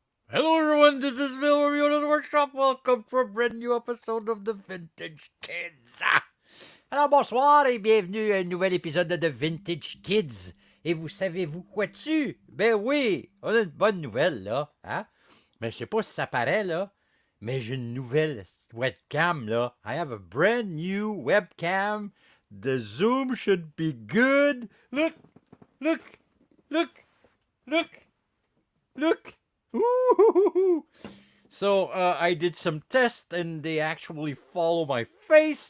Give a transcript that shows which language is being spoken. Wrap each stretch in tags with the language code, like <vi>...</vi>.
<en>Hello everyone, this is Phil from Yoda's Workshop. Welcome to a brand new episode of The Vintage Kids.</en> <fr>Alors bonsoir et bienvenue à un nouvel épisode de The Vintage Kids. Et vous savez-vous quoi dessus? Ben oui, on a une bonne nouvelle là, hein? Mais je sais pas si ça paraît là, mais j'ai une nouvelle webcam là.</fr> <en>I have a brand new webcam. The zoom should be good. Look, look, look, look, look. Ooh. So I did some tests and they actually follow my face.</en>